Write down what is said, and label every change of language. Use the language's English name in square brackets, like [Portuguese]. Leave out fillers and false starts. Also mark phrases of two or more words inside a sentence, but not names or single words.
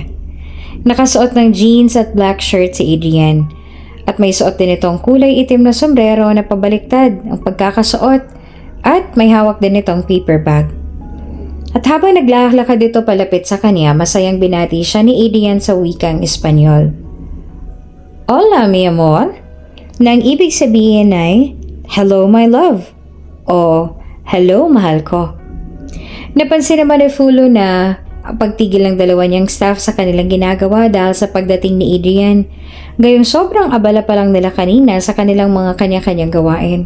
[Filipino] Nakasuot ng jeans at [English] black shirt [Filipino] si Adrian at may suot din itong kulay itim na sombrero na pabaliktad ang pagkakasuot at may hawak din itong [English] paper bag. [Filipino] At habang naglalakad dito palapit sa kanya, masayang binati siya ni Adrian sa wikang Espanyol. [Spanish] Hola, mi amor. [Filipino] Nang ibig sabihin ay, [English] hello, my love. [Filipino] O, hello, mahal ko. Napansin naman ni Fulu na ang pagtigil ng dalawa niyang staff sa kanilang ginagawa dahil sa pagdating ni Adrian. Gayong sobrang abala pa lang nila kanina sa kanilang mga kanya-kanyang gawain.